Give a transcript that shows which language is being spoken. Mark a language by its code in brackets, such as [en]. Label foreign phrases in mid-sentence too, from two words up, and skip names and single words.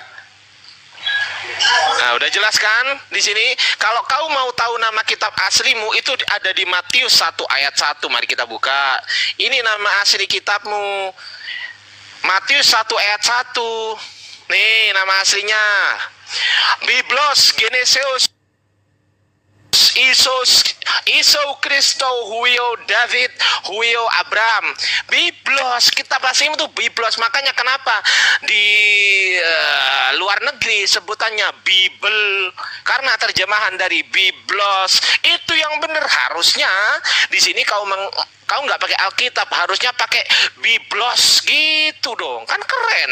[id] Nah, udah jelas kan di sini. Kalau kau mau tahu nama kitab aslimu itu ada di Matius 1 ayat 1. Mari kita buka. Ini nama asli kitabmu. Matius 1 ayat 1. Nih nama aslinya. [el] Βίβλος γενέσεως Ἰησοῦ Χριστοῦ υἱοῦ Δαυὶδ υἱοῦ Ἀβραάμ. [id] Biblos, kita bahasa itu biblos. Makanya kenapa di luar negeri sebutannya Bible, karena terjemahan dari biblos. Itu yang benar. Harusnya di sini kau nggak pakai Alkitab, harusnya pakai biblos gitu dong, kan keren.